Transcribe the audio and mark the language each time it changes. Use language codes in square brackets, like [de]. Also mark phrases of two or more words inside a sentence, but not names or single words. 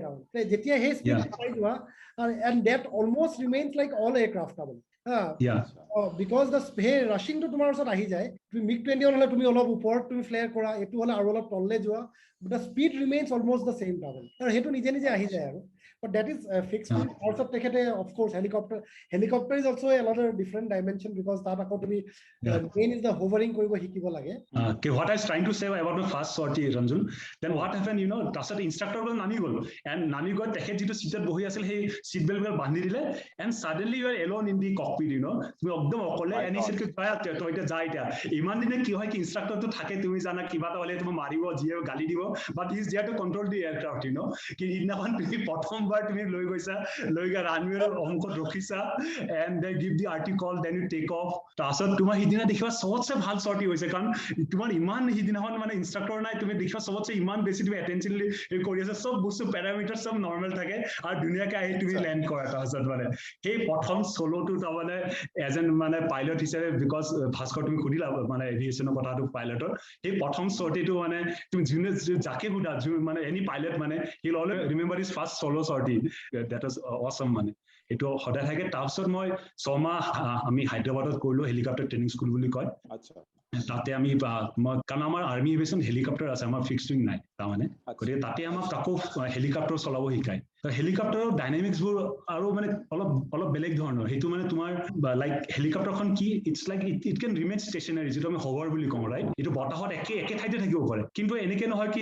[as] তাৰমানে যেতিয়া সেই স্পীড পাই যোৱা, [en] and that almost remains like all aircraft. [as] তাৰমানে বিকজ সেই ৰাছিংটো তোমাৰ ওচৰত আহি যায়। তুমি MiG-21 হ'লে তুমি অলপ ওপৰত তুমি ফ্লেয়াৰ কৰা, এইটো হ'লে আৰু অলপ তললে যোৱা, [en] the speed remains almost the same. [as] তাৰমানে আৰু সেইটো নিজে আহি যায়। আৰু [en] but that is fixed. Also তেখেতে of course helicopter is also another different dimension, because [as] তাত আকৌ তুমি [en] main is the hovering [as] কৰিব শিকিব লাগে। [en] What I was trying to say about the first sortie, Ranjul, then what happened, you know, [as] তাৰপিছত ইনষ্ট্ৰাক্টৰটো নামি গ'ল, এণ্ড নামি গৈ তেখেত যিটো চিটত বহি আছিল সেই চিট বেল্টবিলাক বান্ধি দিলে, এণ্ড [en] suddenly you are alone in the cockpit, you know, [as] তুমি একদম অকলে। তই এতিয়া যা। এতিয়া ইমান দিনে কি হয় কি ইনষ্ট্ৰাক্টৰটো থাকে, তুমি জানা কিবা এটা হ'লে তোমাক মাৰিব, যিয়ে গালি দিব, [en] but he is there to control the aircraft, you know'. [as] কি সিদিনাখন তুমি প্ৰথমবাৰ তুমি লৈ গৈছা, লৈ গৈ ৰানৱেৰ অংশত ৰখিছা, [en] and they give the RT call, then you take off. [as] তাৰপিছত তোমাৰ সিদিনা দেখিবা চবতছে ভাল চৰ্টি হৈছে, কাৰণ তোমাৰ ইমান সিদিনাখন মানে ইনষ্ট্ৰাক্টৰ নাই, তুমি দেখিবা চবতছে ইমান বেছি তুমি এটেনশ্যনলি কৰি আছা, চব বস্তু পেৰামিটাৰ চব নৰ্মেল থাকে, আৰু ধুনীয়াকে আহি তুমি লেণ্ড কৰা। তাৰপিছত মানে সেই প্ৰথম চলোটো তাৰমানে এজন মানে পাইলট হিচাপে, বিকজ ভাস্কৰ তুমি সুধিলা মানে এভিয়েশ্যনৰ কথাটো পাইলটৰ, সেই প্ৰথম চৰ্টিটো মানে তুমি যোনে যাকে সোধা, মানে এনি পাইলট মানে [en] he'll always remember his first solo sortie. That was awesome [as] মানে এইটো সদায় থাকে। তাৰপিছত মই 6 মাহ আমি হায়দৰাবাদত কৰিলো, হেলিকপ্টাৰ ট্ৰেইনিং স্কুল বুলি কয়। তাতে আমি কাৰণ আমাৰ আৰ্মি এভিয়েশ্যন হেলিকপ্টাৰ আছে, আমাৰ ফিক্সড উইং নাই। তাৰমানে গতিকে তাতে আমাক আকৌ হেলিকপ্টাৰ চলাব শিকায় হেলিকপ্টাৰৰ ডাইনামিক্সবোৰ আৰু মানে অলপ বেলেগ ধৰণৰ সেইটো মানে তোমাৰ লাইক হেলিকপ্টাৰখন কি [en] it's like it can remain stationary [as] যিটো আমি হভাৰ বুলি কওঁ ৰাইট এইটো বতাহত একে ঠাইতে থাকিব পাৰে কিন্তু এনেকে নহয় কি